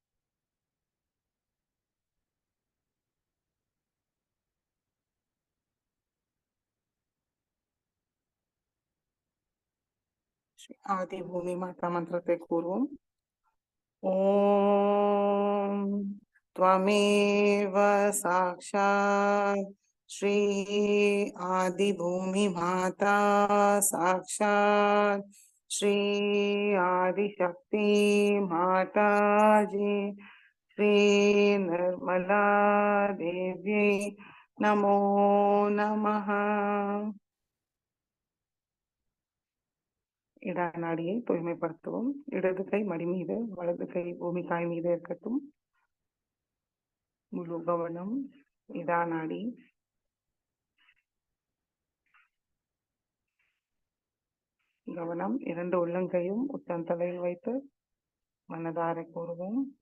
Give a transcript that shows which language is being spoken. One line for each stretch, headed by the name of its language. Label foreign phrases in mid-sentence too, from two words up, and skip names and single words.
Tamil: ஸ்ரீ ஆதி பூமி மாதா மந்திரத்தை கூறுவோம்.
Sanskrit: ஓம் त्वमेव साक्षात् श्री आदि भूमि माता साक्षात् श्री आदिशक्ति माताजी श्री निर्मला देवी नमो नमः।
Tamil: இடா நாடியை தூய்மைப்படுத்துவோம். இடது கை மடி மீது, வலது கை பூமி தாய் மீது இருக்கட்டும். முழு கவனம் இடா நாடி. கவனம் இரண்டு உள்ளங்கையும் உச்சம் தலையில் வைத்து மனதார கூறுவோம்.